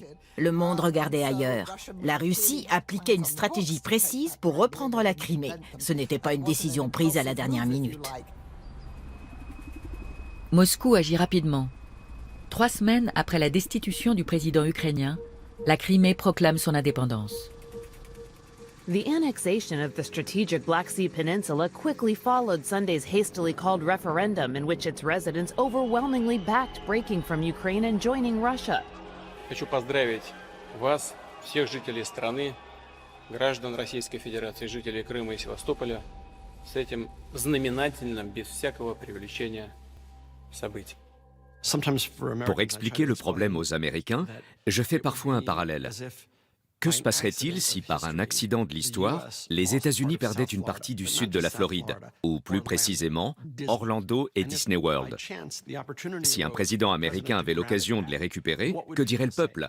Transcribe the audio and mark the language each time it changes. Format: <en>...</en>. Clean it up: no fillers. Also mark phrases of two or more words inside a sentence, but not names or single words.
<fr>Le monde regardait ailleurs. La Russie appliquait une stratégie précise pour reprendre la Crimée. Ce n'était pas une décision prise à la dernière minute. Moscou agit rapidement. 3 semaines après la destitution du président ukrainien, la Crimée proclame son indépendance.</fr> <en>The annexation of the strategic Black Sea Peninsula quickly followed Sunday's hastily called referendum in which its residents overwhelmingly backed breaking from Ukraine and joining Russia.</en> <ru>Хочу поздравить вас, всех жителей страны, граждан Российской Федерации, жителей Крыма и Севастополя, с этим знаменательным, без всякого преувеличения, событием.</ru> <fr>Pour expliquer le problème aux Américains, je fais parfois un parallèle. Que se passerait-il si, par un accident de l'histoire, les États-Unis perdaient une partie du sud de la Floride, ou plus précisément, Orlando et Disney World? Si un président américain avait l'occasion de les récupérer, que dirait le peuple?</fr>